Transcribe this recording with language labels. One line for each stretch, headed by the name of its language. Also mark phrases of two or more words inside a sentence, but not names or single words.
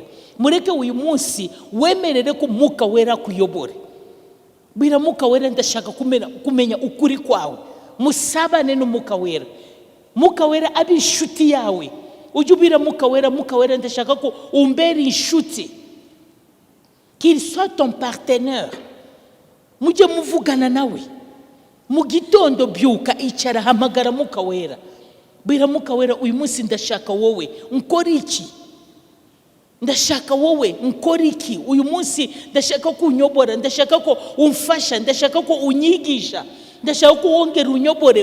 Kinyarwanda: Mureke uyu munsi wemerere ko mwuka wera kuyobore. Bira mwuka wera ndashaka kumenya ukuri kwawe, musabane n'umwuka wera. Mwuka wera abi inshuti yawe, ujye ubira mwuka wera ndashaka ko umbere inshuti,
French: qu'il soit ton partenaire.
Kinyarwanda: Mujye muvugana nawe mu gitondo, byuka icara, hamagara mwuka wera. Bira mwuka wera, uyu munsi ndashaka wowe nkora iki, ndashaka wowe nkora iki uyu munsi, ndashaka ko unyobora, ndashaka ko umfasha, ndashaka ko unyigisha, ndashaka ko wongera unyobore.